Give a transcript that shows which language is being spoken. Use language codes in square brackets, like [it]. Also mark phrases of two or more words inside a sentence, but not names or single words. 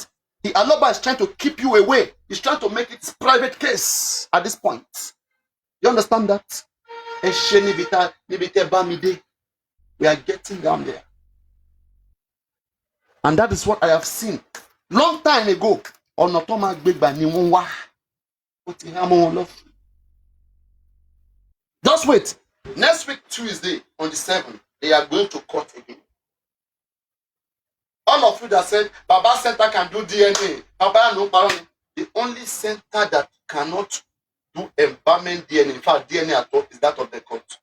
[en] Aloba is trying to keep you away. He's trying to make it his private case at this point. You understand that? We are getting down there. And that is what I have seen. Long time ago, [yo] Onotoma Gbegba ni won wa. [en] Just wait. Next week, Tuesday, on the 7th, they are going to court again. All of you that said, Baba Center can do DNA. The only center that cannot do embalming DNA, in fact, DNA at all, is that of the court.